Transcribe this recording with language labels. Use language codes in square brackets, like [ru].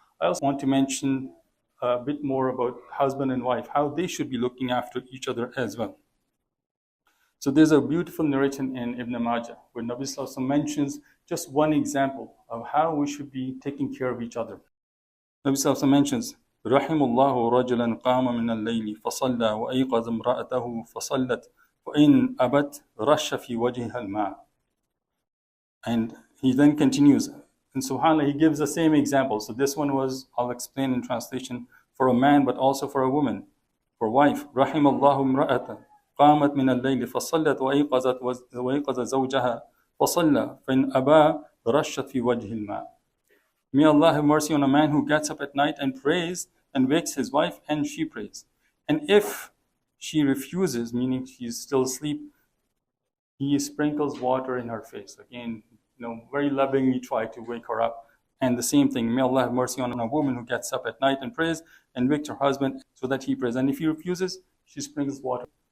[en] I also want to mention a bit more about husband and wife, how they should be looking after each other as well. So there's a beautiful narration in Ibn Majah where Nabi Sallallahu Alaihi Wasallam mentions just one example of how we should be taking care of each other. [ar] Nabi Sallallahu Alaihi Wasallam mentions, رحم الله رجلا قام من الليل فصلى وأيقظ امرأته فصلت فإن أبت رش في وجهها الماء. [en] And he then continues, and subhanAllah, he gives the same example. So this one was, I'll explain in translation, for a man but also for a woman, for wife. [ar] رحم الله امرأة قامت من الليل فصلت وأيقظ زوجها فصلى فإن أبى رشت في وجه الماء. [en] May Allah have mercy on a man who gets up at night and prays and wakes his wife and she prays. And if she refuses, meaning she's still asleep, he sprinkles water in her face. Again, very lovingly try to wake her up. And the same thing, may Allah have mercy on a woman who gets up at night and prays and wakes her husband so that he prays. And if he refuses, she sprinkles water.